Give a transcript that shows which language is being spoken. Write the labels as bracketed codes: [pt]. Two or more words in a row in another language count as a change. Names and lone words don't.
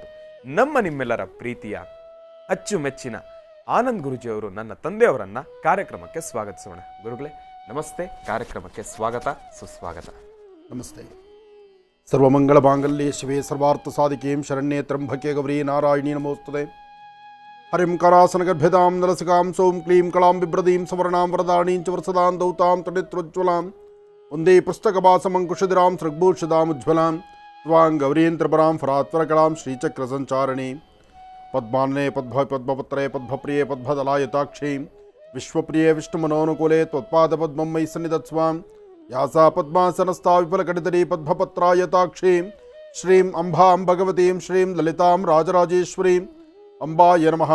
[kn] ನಿಮ್ಮೆಲ್ಲರ ಪ್ರೀತಿಯ ಅಚ್ಚುಮೆಚ್ಚಿನ ಆನಂದ್ ಗುರುಜಿಯವರು, ನನ್ನ ತಂದೆಯವರನ್ನ ಕಾರ್ಯಕ್ರಮಕ್ಕೆ ಸ್ವಾಗತಿಸೋಣ. ಗುರುಗಳೇ ನಮಸ್ತೆ, ಕಾರ್ಯಕ್ರಮಕ್ಕೆ ಸ್ವಾಗತ, ಸುಸ್ವಾಗತ. ನಮಸ್ತೆ. [sa] ಸರ್ವಮಂಗಳ ಮಾಂಗಲ್ಯೆ ಶಿವೆ ಸರ್ವಾರ್ಥ ಸಾಧಿಕೇಂ ಶರಣ್ಯೇ ತ್ರ್ಯಂಬಕೆ ಗೌರಿ ನಾರಾಯಣಿ ನಮೋಸ್ತುತೆ. ಹರಿಂ ಕರಾಸನಗರ್ಭ್ಯತಾಂ ನರಸಿಕಾಂ ಸೋಂ ಕ್ಲೀಂ ಕಳಾಂ ಬಿಭ್ರದೀಂ ಸವರ್ಣಾಂ ವರದಾಣೀಂ ಚ ವರಸದಾಂ ದೌತಾಂ ತಡಿತ್ರೋಜ್ವಲಾಂ ಒಂದೇ ಪುಸ್ತಕಭಾಸಮಂಕುಶಿರಾಂ ಸೃಗ್ಭೂಷದಾಂ ಉಜ್ವಲಾಂ ತ್ವಾಂ ಗೌರೀಂದ್ರಪರಾಂ ಫರಾತ್ವರಕಳಾಂ ಶ್ರೀಚಕ್ರ ಸಂಚಾರಣಿ ಪದ್ಮಾನ್ನೇ ಪದ್ಮಪತ್ರೇ ಪದ್ಮಪ್ರಿಯೇ ಪದ್ಮದಲಾಯತಾಕ್ಷಿ ವಿಶ್ವಪ್ರಿಯೇ ವಿಷ್ಣುಮನೋನುಕೂಲೆ ತ್ವತ್ಪಾದಪದ್ಮಂ ಮಯಿ ಸನ್ನಿಧತ್ಸ್ವಾಂ ಯಾಸಾ ಪದ್ಮಾಸನಸ್ಥಾ ವಿಫಲಕಟಿತರೀ ಪದ್ಮಪತ್ರಾಯತಾಕ್ಷಿ ಶ್ರೀಂ ಅಂಬಾಂ ಭಗವತೀಂ ಶ್ರೀಂ ಲಲಿತಾಂ ರಾಜರಾಜೇಶ್ವರೀಂ ಅಂಬಾಯ ನಮಃ.